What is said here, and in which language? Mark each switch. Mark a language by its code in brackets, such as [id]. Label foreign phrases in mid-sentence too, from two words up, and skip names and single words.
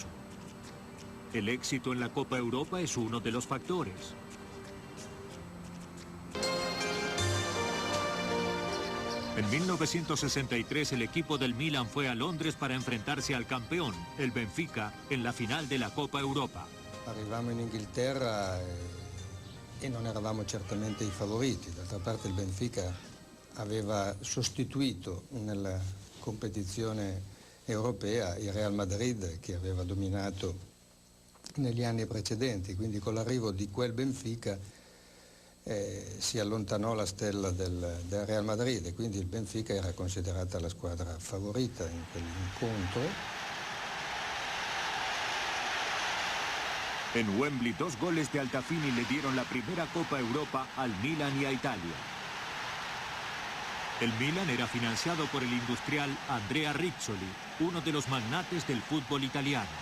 [es] El éxito en la Copa Europa es uno de los factores. En 1963 el equipo del Milan fue a Londres para enfrentarse al campeón, el Benfica, en la final de la Copa Europa. [it] Arrivammo in Inghilterra e non eravamo certamente i favoriti. D'altra parte il Benfica aveva sostituito nella competizione europea il Real Madrid che aveva dominato negli anni precedenti, quindi con l'arrivo di quel Benfica si allontanò la stella del Real Madrid e quindi il Benfica era considerata la squadra favorita in quell'incontro. [es] En Wembley, 2 goles de Altafini le dieron la primera Copa Europa al Milan y a Italia. El Milan era financiado por el industrial Andrea Rizzoli, uno de los magnates del fútbol italiano.